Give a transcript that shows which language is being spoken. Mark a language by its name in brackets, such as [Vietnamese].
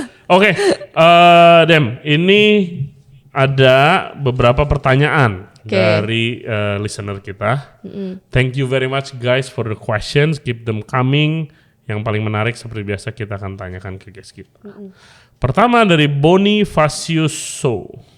[Indonesian] Oke, Dem, ini ada beberapa pertanyaan dari listener kita. [English] Thank you very much guys for the questions. Keep them coming. [Indonesian] Yang paling menarik seperti biasa kita akan tanyakan ke guest kita. Pertama dari Bonifacioso.